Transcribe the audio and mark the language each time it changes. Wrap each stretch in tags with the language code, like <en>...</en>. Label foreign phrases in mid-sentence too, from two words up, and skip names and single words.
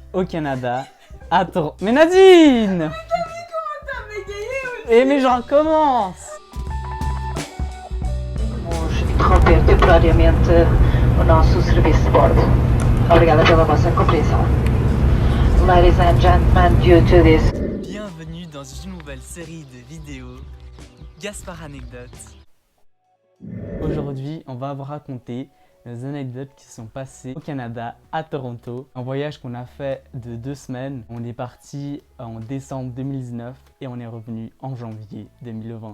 <fr>au Canada, à Toronto. Mais Nadine! Mais t'as vu comment t'as bégayé aussi? Et mais j'en commence!</fr> <pt>Vamos interromper temporariamente o nosso serviço de bordo. Obrigada pela vossa compreensão.</pt> <en>Ladies and gentlemen, due to this</en> <fr>Bienvenue dans une nouvelle série de vidéos Gaspard Anecdotes. Aujourd'hui, on va vous raconter les anecdotes qui sont passées au Canada, à Toronto. Un voyage qu'on a fait de 2 semaines. On est parti en décembre 2019 et on est revenu en janvier 2020.</fr>